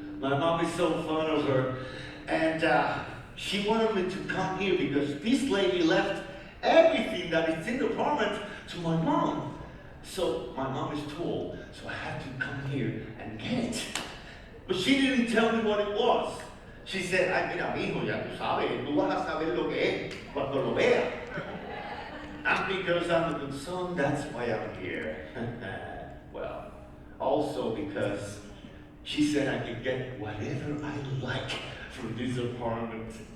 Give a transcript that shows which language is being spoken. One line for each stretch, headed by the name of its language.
English: My mom is so fond of her. And she wanted me to come here because this lady left everything that is in the apartment to my mom. So my mom is too old, so I had to come here and get it. But she didn't tell me what it was. She said,
Spanish: ay, mira, mijo, ya tú sabes, tú vas a saber lo que es cuando lo veas.
English: And because I'm a good son, that's why I'm here. Well, also because she said I could get whatever I like from this apartment.